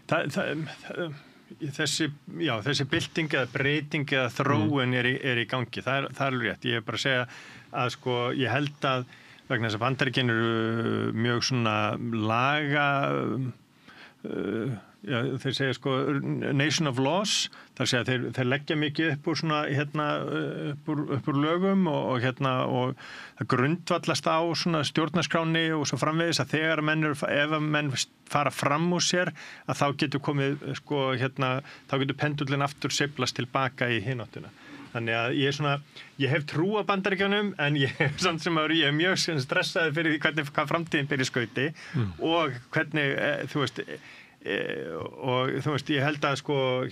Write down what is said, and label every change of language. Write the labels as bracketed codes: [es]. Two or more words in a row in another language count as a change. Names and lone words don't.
[is] þessi bylting eða breyting eða þróun er í gangi, það er alveg rétt ég er bara að segja að sko ég held að vegna þess að Bandaríkin eru mjög svona laga þeir segja sko [en] nation of laws [is] þar segja þeir leggja mikið upp úr svona upp úr lögum og það grundvallast á svona stjórnarskráni og svo framvegis að þegar ef menn fara fram úr sér að þá getur komið sko þá getur pendullin aftur sveiflast tilbaka í hináttuna þannig að ég hef trú á Bandaríkjunum en ég samt sem áður ég er mjög stressaði fyrir því hvað framtíðin ber í skauti og hvernig þú veist ég held að sko